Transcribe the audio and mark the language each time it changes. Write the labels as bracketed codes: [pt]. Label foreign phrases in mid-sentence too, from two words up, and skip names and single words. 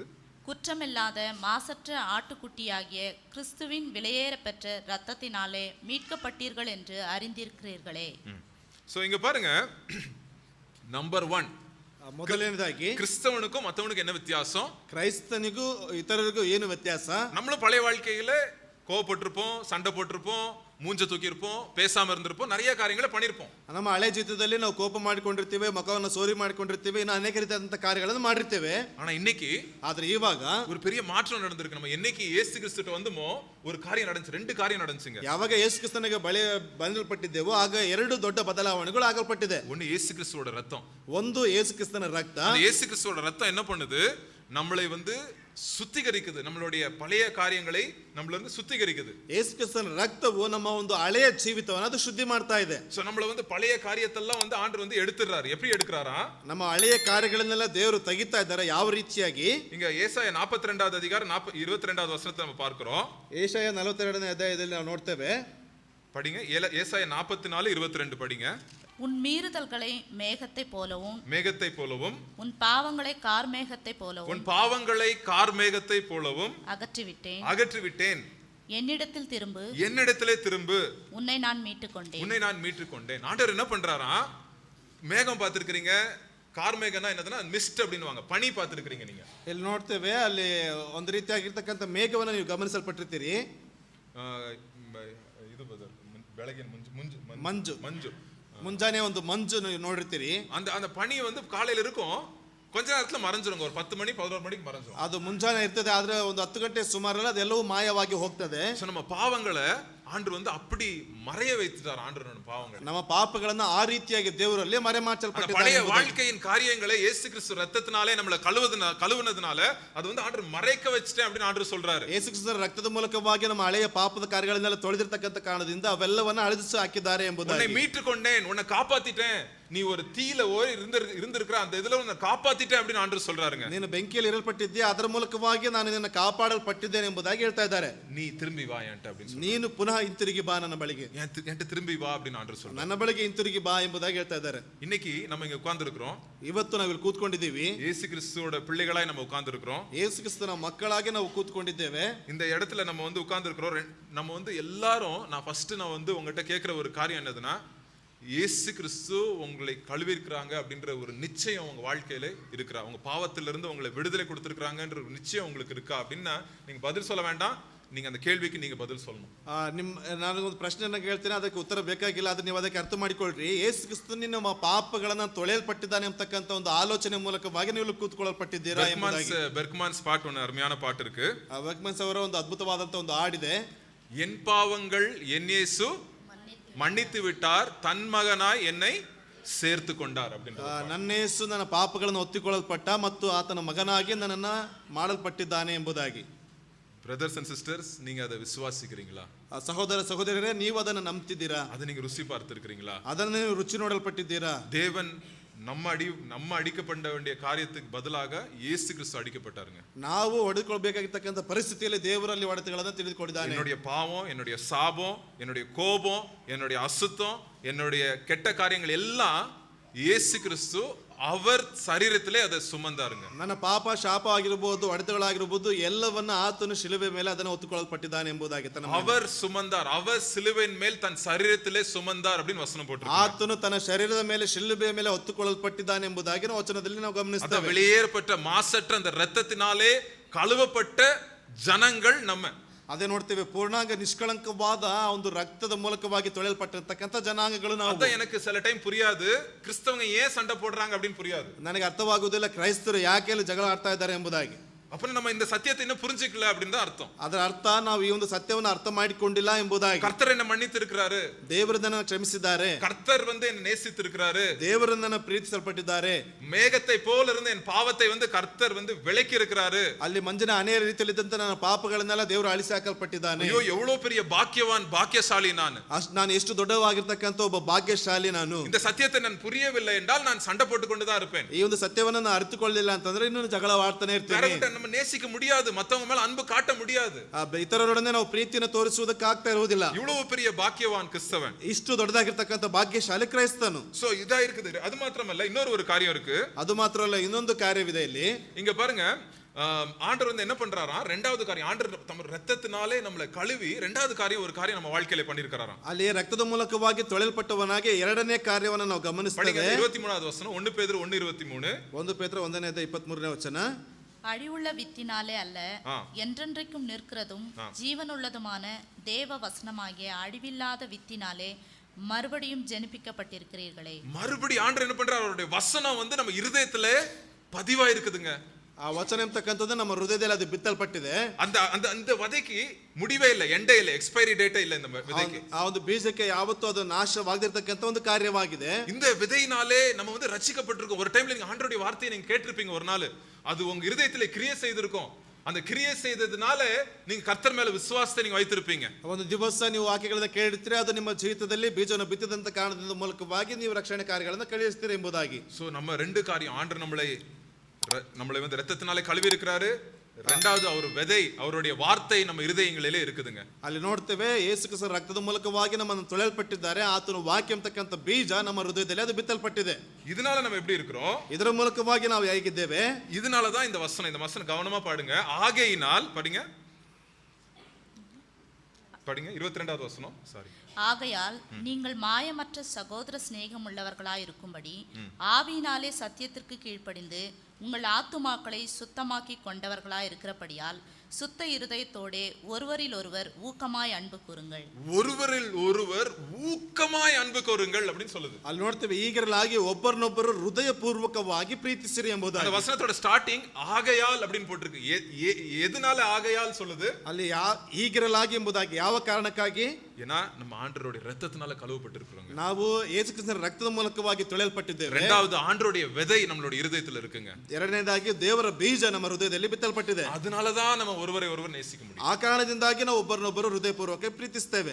[ta] குற்றமில்லாத மாசற்ற ஆட்டுக்குட்டியாகிய கிறிஸ்துவின் விலையேறப்பெற்ற இரத்தத்தினாலே மீட்கப்பட்டீர்கள் என்று அறிந்திருக்கிறீர்களே. சோ இங்க பாருங்க, நம்பர் 1, [kn] ಮೊದಲನೇದಾಗಿ [ta] கிறிஸ்தவனுக்கும் மத்தவனுக்கும் என்ன வித்தியாசம், [kn] ಕ್ರೈಸ್ತನಿಗೂ ಇತರರಿಗೂ ಏನು ವ್ಯತ್ಯಾಸ. [ta] நம்மளும் பழைய வாழ்க்கையில கோவப்பட்டிருப்போம், சண்டை போட்டிருப்போம், மூஞ்ச தூக்கி இருப்போம், பேசாம இருந்திருப்போம், நிறைய காரியங்களை பண்ணிருப்போம். [kn] ನಮ್ಮ ಹಳೆ ಜೀವಿತದಲ್ಲಿ ನಾವು ಕೋಪ ಮಾಡಿಕೊಂಡಿರ್ತೀವಿ, ಮುಖವನ್ನು ಸೋರಿ ಮಾಡಿಕೊಂಡಿರ್ತೀವಿ, ಇನ್ನು ಅನೇಕ ರೀತಿಯಾದಂತಹ ಕಾರ್ಯಗಳನ್ನು ಮಾಡಿರ್ತೇವೆ. [ta] ஆனா இன்னைக்கு [kn] ಆದ್ರೆ ಇವಾಗ [ta] ஒரு பெரிய மாற்றம் நடந்திருக்கு. நம்ம என்னைக்கு இயேசு கிறிஸ்துட்ட வந்துமோ ஒரு காரியம் நடந்துச்சு, 2 காரியம் நடந்துச்சுங்க. [kn] ಯಾವಾಗ ಯೇಸು ಕ್ರಿಸ್ತನಿಗೆ ಬಂಧಲ್ಪಟ್ಟಿದ್ದೇವೋ ಆಗ 2 ದೊಡ್ಡ ಬದಲಾವಣೆಗಳು ಆಗಲ್ಪಟ್ಟಿದೆ. [ta] ஒன்னு இயேசு கிறிஸ்துவோட ரத்தம், [kn] ಒಂದು ಯೇಸು ಕ್ರಿಸ್ತನ ರಕ್ತ. [ta] அந்த இயேசு கிறிஸ்துவோட ரத்தம் என்ன பண்ணுது, நம்மளை வந்து சுத்திகரிக்குது, நம்மளுடைய பழைய காரியங்களை நம்மள வந்து சுத்திகரிக்குது. [kn] ಯೇಸು ಕ್ರಿಸ್ತನ ರಕ್ತವು ನಮ್ಮ ಒಂದು ಹಳೆಯ ಜೀವಿತವನ್ನು ಅದು ಶುದ್ಧಿ ಮಾಡ್ತಾ ಇದೆ. [ta] சோ நம்மள வந்து பழைய காரியத்தெல்லாம் வந்து ஆண்டவர் வந்து எடுத்துறாரு. எப்படி எடுக்கறாரா, [kn] ನಮ್ಮ ಹಳೆಯ ಕಾರ್ಯಗಳನ್ನೆಲ್ಲ ದೇವರು ತೆಗಿತಾ ಇದ್ದಾರೆ. ಯಾವ ರೀತಿಯಾಗಿ, [ta] இங்க ஏசாயா 42வது அதிகாரம் 22வது வசனத்தை நம்ம பார்க்கிறோம். [kn] ಏಷಯ 42ನೇ ಅಧ್ಯಾಯದಲ್ಲಿ ನಾವು ನೋಡ್ತೇವೆ. [ta] படிங்க, ஏசாயா 44:22 படிங்க. உன் மீறுதல்களை மேகத்தை போலவும் உன் பாவங்களை கார்மேகத்தை போலவும் அகற்றிவிட்டேன். என்னிடத்திலே திரும்பு, உன்னை நான் மீட்டுக்கொண்டேன். ஆண்டவர் என்ன பண்றாரா, மேகம் பார்த்திருக்கீங்க, [kn] ಕಾರ್ಮೇಘನ ಏನದನ್ನ ಮಿಸ್ಟ್ [ta] அப்படினுவாங்க, பனி பார்த்திருக்கீங்க நீங்க. [kn] ಇಲ್ಲಿ ನೋಡ್ತೇವೆ, ಅಲ್ಲಿ ಒಂದು ರೀತಿಯಾಗಿರ್ತಕ್ಕಂಥ ಮೇಘವನ್ನು ನೀವು ಗಮನಿಸಲ್ಪಟ್ಟಿರ್ತೀರಿ. ಇದು ಬೆಳಗಿನ ಮುಂಜು ಮಂಜು ಮಂಜು ಮುಂಜಾನೆ ಒಂದು ಮಂಜು ನೀವು ನೋಡಿರ್ತೀರಿ. [ta] அந்த பனி வந்து காலையில இருக்கும், கொஞ்ச நேரத்துல மறைஞ்சிருங்க. ஒரு 10 மணி 11 மணிக்கு மறைஞ்சிரும். [kn] ಅದು ಮುಂಜಾನೆ ಇರ್ತದೆ, ಆದ್ರೆ ಒಂದು 10 ಗಂಟೆ ಸುಮಾರಲ್ಲಿ ಅದೆಲ್ಲವೂ ಮಾಯವಾಗಿ ಹೋಗ್ತದೆ. [ta] நம்ம பாவங்களை ஆண்டவர் வந்து அப்படி மறைய வைத்துட்டார். ஆண்டவர் நம்ம பாவங்களை, [kn] ನಮ್ಮ ಪಾಪಗಳನ್ನ ಆ ರೀತಿಯಾಗಿ ದೇವರಲ್ಲಿ ಮರೆಮಾಚಲ್ಪಟ್ಟಿದ್ದಾರೆ. [ta] பழைய வாழ்க்கையின் காரியங்களை இயேசு கிறிஸ்து ரத்தத்தினாலே நம்மளை கழுவுனதுனால அது வந்து ஆண்டவர் மறைக்க வச்சிட்டேன் அப்படின்னு ஆண்டவர் சொல்றாரு. [kn] ಯೇಸು ಕ್ರಿಸ್ತರ ರಕ್ತದ ಮೂಲಕವಾಗಿ ನಮ್ಮ ಹಳೆಯ ಪಾಪದ ಕಾರ್ಯಗಳನ್ನೆಲ್ಲ ತೊಳೆದಿರ್ತಕ್ಕಂಥ ಕಾರಣದಿಂದ ಅವೆಲ್ಲವನ್ನ ಅಳಿಸಿ ಹಾಕಿದ್ದಾರೆ ಎಂಬುದಾಗಿ. [ta] உன்னை மீட்டுக்கொண்டேன், உன்னை காப்பாத்திட்டேன், நீ ஒரு தீயில ஓடி இருந்திருக்கிற அந்த இதுல உன்னை காப்பாத்திட்டேன் அப்படின்னு ஆண்டவர் சொல்றாருங்க. [kn] ನೀನು ಬೆಂಕಿಯಲ್ಲಿ ಇರಲ್ಪಟ್ಟಿದ್ದೀಯ, ಅದರ ಮೂಲಕವಾಗಿ ನಾನು ನಿನ್ನನ್ನು ಕಾಪಾಡಲ್ಪಟ್ಟಿದ್ದೇನೆ ಎಂಬುದಾಗಿ ಹೇಳ್ತಾ ಇದ್ದಾರೆ. [ta] நீ திரும்பி வா என்கிட்ட அப்படின்னு, [kn] ನೀನು ಪುನಃ ಹಿಂತಿರುಗಿ ಬಾ ನನ್ನ ಬಳಿಗೆ, [ta] என்கிட்ட திரும்பி வா அப்படின்னு ஆண்டவர் சொல்றாரு. [kn] ನನ್ನ ಬಳಿಗೆ ಹಿಂತಿರುಗಿ ಬಾ ಎಂಬುದಾಗಿ ಹೇಳ್ತಾ ಇದ್ದಾರೆ. [ta] இன்னைக்கு நம்ம இங்க உட்கார்ந்திருக்கிறோம், [kn] ಇವತ್ತು ನಾವು ಇಲ್ಲಿ ಕೂತ್ಕೊಂಡಿದ್ದೀವಿ, [ta] இயேசு கிறிஸ்துவோட பிள்ளைகளாய் நம்ம உட்கார்ந்திருக்கிறோம், [kn] ಯೇಸು ಕ್ರಿಸ್ತನ ಮಕ್ಕಳಾಗಿ ನಾವು ಕೂತ್ಕೊಂಡಿದ್ದೇವೆ. [ta] இந்த இடத்துல நம்ம வந்து உட்கார்ந்திருக்கிறோம். நம்ம வந்து எல்லாரும், நான் வந்து உங்ககிட்ட கேட்கிற ஒரு காரியம் என்னதுன்னா, இயேசு கிறிஸ்து உங்களை கழுவிருக்கிறாங்க அப்படின்ற ஒரு நிச்சயம் உங்க வாழ்க்கையில இருக்கிறா, உங்க பாவத்திலிருந்து உங்களை விடுதலை கொடுத்திருக்கிறாங்கன்ற ஒரு நிச்சயம் உங்களுக்கு இருக்கா அப்படின்னா நீங்க பதில் சொல்ல வேண்டாம், நீங்க அந்த கேள்விக்கு நீங்க பதில் சொல்லணும். [kn] ನಾನೊಂದು ಪ್ರಶ್ನೆಯನ್ನು ಕೇಳ್ತೀನಿ, ಅದಕ್ಕೆ ಉತ್ತರ ಬೇಕಾಗಿಲ್ಲ, ಅದನ್ನ ನೀವು ಅದಕ್ಕೆ ಅರ್ಥ ಮಾಡಿಕೊಳ್ಳ್ರಿ. ಯೇಸು ಕ್ರಿಸ್ತ ನಿಮ್ಮ ಪಾಪಗಳನ್ನ ತೊಳೆಯಲ್ಪಟ್ಟಿದ್ದಾನೆ ಅಂತಕ್ಕಂಥ ಒಂದು ಆಲೋಚನೆ ಮೂಲಕವಾಗಿ ನೀವು ಕೂತ್ಕೊಳ್ಳಲ್ಪಟ್ಟಿದ್ದೀರಾ ಎಂಬುದಾಗಿ. [ta] பெர்க்மான்ஸ் பாட்டு ஒன்று அருமையான பாட்டு இருக்கு. [kn] ಬೆರ್ಕ್ಮನ್ಸ್ ಅವರ ಒಂದು ಅದ್ಭುತವಾದಂತ ಒಂದು ಹಾಡಿದೆ. [ta] என் பாவங்கள் என் இயேசு மன்னித்து விட்டார், தன் மகனாய் என்னை சேர்த்து கொண்டார் அப்படின்ற. [kn] ನನ್ನ ಯೇಸು ನನ್ನ ಪಾಪಗಳನ್ನು ಒತ್ತಿಕೊಳ್ಳಲ್ಪಟ್ಟ ಮತ್ತು ಆತನ ಮಗನಾಗಿ ನನ್ನನ್ನ ಮಾಡಲ್ಪಟ್ಟಿದ್ದಾನೆ ಎಂಬುದಾಗಿ. [en] brothers and sisters, [ta] நீங்க அதை விசுவாசிக்கிறீங்களா? [kn] ಸಹೋದರ ಸಹೋದರರೇ, ನೀವು ಅದನ್ನು ನಂಬ್ತಿದ್ದೀರಾ? [ta] அதை நீங்க ருசி பார்த்திருக்கிறீங்களா? [kn] ಅದನ್ನು ನೀವು ರುಚಿ ನೋಡಲ್ಪಟ್ಟಿದ್ದೀರಾ? [ta] தேவன் நம்ம அடிக்கப்பட வேண்டிய காரியத்துக்கு பதிலாக இயேசு கிறிஸ்து அடிக்கப்பட்டாருங்க. [kn] ನಾವು ಹೊಡೆದುಕೊಳ್ಳಬೇಕಾಗಿರ್ತಕ್ಕಂಥ ಪರಿಸ್ಥಿತಿಯಲ್ಲಿ ದೇವರಲ್ಲಿ ಹೊಡೆತಗಳನ್ನು ತಿಳಿದುಕೊಂಡಿದ್ದಾನೆ. [ta] என்னுடைய பாவம், என்னுடைய சாபம், என்னுடைய கோபம், என்னுடைய அசுத்தம், என்னுடைய கெட்ட காரியங்கள் எல்லாம் இயேசு கிறிஸ்து அவர் சரீரத்திலே அதை சுமந்தாருங்க. [kn] ನನ್ನ ಪಾಪ ಶಾಪ ಆಗಿರಬಹುದು, ಹೊಡೆತಗಳಾಗಿರಬಹುದು, ಎಲ್ಲವನ್ನ ಆತನು ಶಿಲುಬೆ ಮೇಲೆ ಅದನ್ನು ಹೊತ್ತುಕೊಳ್ಳಲ್ಪಟ್ಟಿದ್ದಾನೆ ಎಂಬುದಾಗಿ. [ta] அவர் சுமந்தார், அவர் சிலுவையின் மேல் தன் சரீரத்திலே சுமந்தார் அப்படின்னு வசனம் போட்டிருக்கு. [kn] ಆತನು ತನ್ನ ಶರೀರದ ಮೇಲೆ ಶಿಲುಬೆ ಮೇಲೆ ಹೊತ್ತುಕೊಳ್ಳಲ್ಪಟ್ಟಿದ್ದಾನೆ ಎಂಬುದಾಗಿ ವಚನದಲ್ಲಿ ನಾವು ಗಮನಿಸ್ತೇವೆ. [ta] வெளியேறப்பட்ட மாசற்ற அந்த இரத்தத்தினாலே கழுவப்பட்ட ஜனங்கள் நம்ம. [kn] ಅದೇ ನೋಡ್ತೇವೆ, ಪೂರ್ಣಾಂಗ ನಿಷ್ಕಳಂಕವಾದ ಒಂದು ರಕ್ತದ ಮೂಲಕವಾಗಿ ತೊಳೆಯಲ್ಪಟ್ಟಿರ್ತಕ್ಕಂಥ ಜನಾಂಗಗಳು ನಾವು. [ta] ಅದ எனக்கு சில டைம் புரியாது, கிறிஸ்தவங்க ஏன் சண்டை போடுறாங்க அப்படின்னு புரியாது. [kn] ನನಗೆ ಅರ್ಥವಾಗುವುದಿಲ್ಲ, ಕ್ರೈಸ್ತರು ಯಾಕೆ ಜಗಳ ಆಡ್ತಾ ಇದ್ದಾರೆ ಎಂಬುದಾಗಿ. [ta] அப்ப நம்ம இந்த சத்தியத்தை இன்னும் புரிஞ்சிக்கல அப்படின்னு தான் அர்த்தம். [kn] ಅದರ ಅರ್ಥ ನಾವು ಈ ಒಂದು ಸತ್ಯವನ್ನು ಅರ್ಥ ಮಾಡಿಕೊಂಡಿಲ್ಲ ಎಂಬುದಾಗಿ. [ta] கர்த்தர் என்ன மன்னித்திருக்கிறாரு, [kn] ದೇವರು ನನ್ನ ಕ್ಷಮಿಸಿದ್ದಾರೆ, [ta] கர்த்தர் வந்து என்ன நேசித்திருக்கிறாரு, [kn] ದೇವರು ನನ್ನ ಪ್ರೀತಿಸಲ್ಪಟ್ಟಿದ್ದಾರೆ. [ta] மேகத்தை போல இருந்து என் பாவத்தை வந்து கர்த்தர் வந்து விலக்கி இருக்கிறாரு. [kn] ಅಲ್ಲಿ ಮಂಜಿನ ಹನಿಯ ರೀತಿಯಲ್ಲಿದ್ದಂತ ನನ್ನ ಪಾಪಗಳನ್ನೆಲ್ಲ ದೇವರು ಅಳಿಸಿ ಹಾಕಲ್ಪಟ್ಟಿದ್ದಾನೆ. [ta] ಅಯ್ಯೋ எவ்வளவு பெரிய பாக்கியவான், பாக்கியசாலி [kn] ನಾನು ಎಷ್ಟು ದೊಡ್ಡವಾಗಿರ್ತಕ್ಕಂಥ ಒಬ್ಬ ಭಾಗ್ಯಶಾಲಿ ನಾನು. [ta] இந்த சத்தியத்தை நான் புரியவில்லை என்றால் நான் சண்டை போட்டுக்கொண்டு தான் இருப்பேன். [kn] ಈ ಒಂದು ಸತ್ಯವನ್ನು ನಾನು ಅರ್ಥಕೊಳ್ಳಲಿಲ್ಲ ಅಂತಂದ್ರೆ ಇನ್ನೂ ಜಗಳ ಆಡ್ತಾನೆ ಇರ್ತೀನಿ. [ta] நம்ம நேசிக்க முடியாது, மத்தவங்க மேல அன்பு காட்ட முடியாது, [kn] ಇತರರೊಡನೆ ನಾವು ಪ್ರೀತಿಯನ್ನು ತೋರಿಸುವುದಕ್ಕೆ ಆಗ್ತಾ ಇರುವುದಿಲ್ಲ. [ta] இவ்வளவு பெரிய பாக்கியவான் கிறிஸ்தவன், [kn] ಇಷ್ಟು ದೊಡ್ಡದಾಗಿರ್ತಕ್ಕಂಥ ಭಾಗ್ಯಶಾಲಿ ಕ್ರೈಸ್ತನು. [ta] சோ இதா இருக்குது. அது மாத்திரமல்ல, இன்னொரு ஒரு காரியம் இருக்கு. [kn] ಅದು ಮಾತ್ರ ಅಲ್ಲ, ಇನ್ನೊಂದು ಕಾರ್ಯವಿದೆ ಇಲ್ಲಿ. [ta] இங்க பாருங்க, ஆண்டவர் வந்து என்ன பண்றாராம், ரெண்டாவது காரியம், ஆண்டவர் தம் ரத்தத்தினாலே நம்மளை கழுவி ரெண்டாவது காரியம், ஒரு காரியம் நம்ம வாழ்க்கையில பண்ணிருக்காராம். [kn] ಅಲ್ಲಿ ರಕ್ತದ ಮೂಲಕವಾಗಿ ತೊಳೆಯಲ್ಪಟ್ಟವನಾಗಿ ಎರಡನೇ ಕಾರ್ಯವನ್ನು ನಾವು ಗಮನಿಸ್ತೇವೆ. [ta] 23வது வசனம், 1 பேதுரு 1:23. [kn] 1 ಪೇತ್ರ 1:23 ವಚನ. [ta] அழிவுள்ள வித்தினாலே அல்ல, என்றென்றைக்கும் நிற்கிறதும் ஜீவனுள்ளதுமான தேவ வசனமாகிய அழிவில்லாத வித்தினாலே மறுபடியும் ஜெனிப்பிக்கப்பட்டிருக்கிறீர்களே. மறுபடி ஆண்டவர் என்ன பண்றார், அவருடைய வசனம் வந்து நம்ம இருதயத்துல பதிவா இருக்குதுங்க. [kn] ಆ ವಚನ ಎಂತಕ್ಕಂಥದ್ದು ನಮ್ಮ ಹೃದಯದಲ್ಲಿ ಅದು ಬಿತ್ತಲ್ಪಟ್ಟಿದೆ. [ta] அந்த விதைக்கு முடிவே [kn] ಇಲ್ಲ, ಎಂಡೇ ಇಲ್ಲ, [en] expiry date [kn] ಇಲ್ಲ [ta] இந்த விதைக்கு. [kn] ಆ ಒಂದು ಬೀಜಕ್ಕೆ ಯಾವತ್ತೂ ಅದು ನಾಶವಾಗದಿರತಕ್ಕಂಥ ಒಂದು ಕಾರ್ಯವಾಗಿದೆ. [ta] இந்த விதையினாலே நம்ம வந்து ரட்சிக்கப்பட்டிருக்கோம். ஒரு டைம்ல நீங்க ஆண்டவருடைய வார்த்தையை நீங்க கேட்டிருப்பீங்க, ஒரு நாள் அது உங்க இருதயத்திலே கிரியை செய்திருக்கும். அந்த கிரியை செய்ததுனால நீங்க கர்த்தர் மேல விசுவாசத்தை நீங்க வைத்திருப்பீங்க. [kn] ಒಂದು ದಿವಸ ನೀವು ವಾಕ್ಯಗಳನ್ನು ಕೇಳಿರ್ತೀರಿ, ಅದು ನಿಮ್ಮ ಜೀವಿತದಲ್ಲಿ ಬೀಜವನ್ನು ಬಿತ್ತಿದಂತ ಕಾರಣದಿಂದ ಮೂಲಕವಾಗಿ ನೀವು ರಕ್ಷಣೆ ಕಾರ್ಯಗಳನ್ನು ಕಳಿಸ್ತೀರಿ ಎಂಬುದಾಗಿ. [ta] சோ நம்ம ரெண்டு காரியம், ஆண்டவர் நம்மளை வந்து ரத்தத்தினாலே கழுவி இருக்கிறாரு, ரெண்டாவது அவர் விதை, அவருடைய வார்த்தை நம்ம இருதயங்களிலே இருக்குதுங்க. [kn] ಅಲ್ಲಿ ನೋಡ್ತೇವೆ, ಯೇಸು ಕ್ರಿಸ್ತನ ರಕ್ತದ ಮೂಲಕವಾಗಿ ನಮ್ಮನ್ನು ತೊಳೆಯಲ್ಪಟ್ಟಿದ್ದಾರೆ, ಆತನ ವಾಕ್ಯ ಅಂತಕ್ಕಂಥ ಬೀಜ ನಮ್ಮ ಹೃದಯದಲ್ಲಿ ಅದು ಬಿತ್ತಲ್ಪಟ್ಟಿದೆ. [ta] இதனால நம்ம எப்படி இருக்கிறோம், [kn] ಇದರ ಮೂಲಕವಾಗಿ ನಾವು ಹೇಗಿದ್ದೇವೆ. [ta] இதனால தான் இந்த வசனம் கவனமா பாடுங்க. ஆகையினால் படிங்க 22வது வசனம். சாரி. ஆகையால் நீங்கள் மாயமற்ற சகோதர சிநேகம் உள்ளவர்களாய் இருக்கும்படி ஆவியினாலே சத்தியத்திற்கு கீழ்ப்படிந்து உங்கள் ஆத்துமாக்களை சுத்தமாக்கி கொண்டவர்களாய் இருக்கிறபடியால் சுத்த இருதயத்தோடே ஒருவரில் ஒருவர் ஊக்கமாய் அன்பு கூறுங்கள். ஒருவரில் ஒருவர் ஊக்கமாய் அன்பு கூறுங்கள் அப்படின்னு சொல்லுது. [kn] ಅಲ್ಲಿ ನೋಡ್ತೇವೆ ಈಗರಲಾಗಿ ಒಬ್ಬರನ್ನೊಬ್ಬರು ಹೃದಯಪೂರ್ವಕವಾಗಿ ಪ್ರೀತಿಸಿರಿ ಎಂಬುದಾಗಿ. [ta] அந்த வசனத்தோட ஸ்டார்டிங் ஆகையால் அப்படின்னு போட்டிருக்கு. எதனால ஆகையால் சொல்லுது? [kn] ಅಲ್ಲಿ ಈಗರಲಾಗಿ ಎಂಬುದಾಗಿ ಯಾವ ಕಾರಣಕ್ಕಾಗಿ? [ta] ஏன்னா நம்ம ஆண்டவருடைய இரத்தத்தினால கழுவப்பட்டிருக்கிறோங்க. [kn] ನಾವು ಯೇಸು ಕ್ರಿಸ್ತನ ರಕ್ತದ ಮೂಲಕವಾಗಿ ತೊಳೆಯಲ್ಪಟ್ಟಿದ್ದೇವೆ. [ta] இரண்டாவது ஆண்டவருடைய விதை நம்மளுடைய இருதயத்துல இருக்குங்க. [kn] ಎರಡನೇದಾಗಿ ದೇವರ ಬೀಜ ನಮ್ಮ ಹೃದಯದಲ್ಲಿ ಬಿತ್ತಲ್ಪಟ್ಟಿದೆ. [ta] அதனால தான் நம்ம ஒருவரை ஒருவர் நேசிக்க முடியும். [kn] ಆ ಕಾರಣದಿಂದಾಗಿ ನಾವು ಒಬ್ಬರನ್ನೊಬ್ಬರು ಹೃದಯಪೂರ್ವಕ ಪ್ರೀತಿಸ್ತೇವೆ.